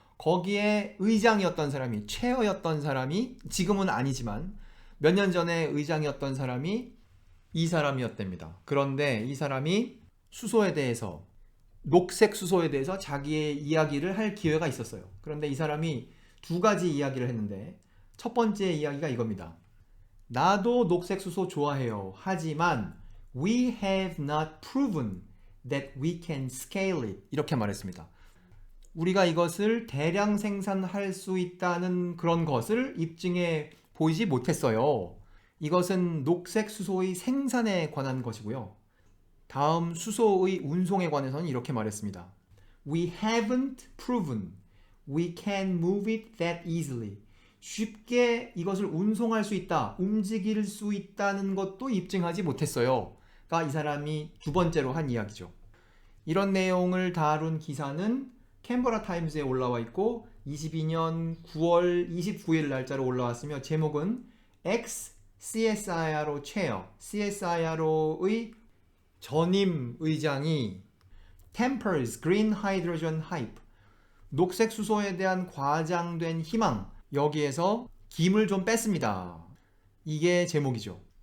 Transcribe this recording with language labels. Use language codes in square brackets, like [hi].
[ko] 거기에 의장이었던 사람이, 체어였던 사람이 지금은 아니지만 몇 년 전에 의장이었던 사람이 이 사람이었답니다. 그런데 이 사람이 수소에 대해서 녹색 수소에 대해서 자기의 이야기를 할 기회가 있었어요. 그런데 이 사람이 두 가지 이야기를 했는데 첫 번째 이야기가 이겁니다. 나도 녹색 수소 좋아해요. 하지만 [en] we have not proven that we can scale it. [ko] 이렇게 말했습니다. 우리가 이것을 대량 생산할 수 있다는 그런 것을 입증해 보이지 못했어요. 이것은 녹색 수소의 생산에 관한 것이고요. 다음 수소의 운송에 관해서는 이렇게 말했습니다. [en] We haven't proven we can move it that easily. [ko] 쉽게 이것을 운송할 수 있다, 움직일 수 있다는 것도 입증하지 못했어요. 가 이 사람이 두 번째로 한 이야기죠. 이런 내용을 다룬 기사는 캔버라 타임즈에 올라와 있고 22년 9월 29일 날짜로 올라왔으며 제목은 [en] ex-CSIRO chair, [ko] CSIRO의 전임 의장이 [en] Tempers Green Hydrogen Hype, [ko] 녹색 수소에 대한 과장된 희망, 여기에서 김을 좀 뺐습니다. 이게 제목이죠.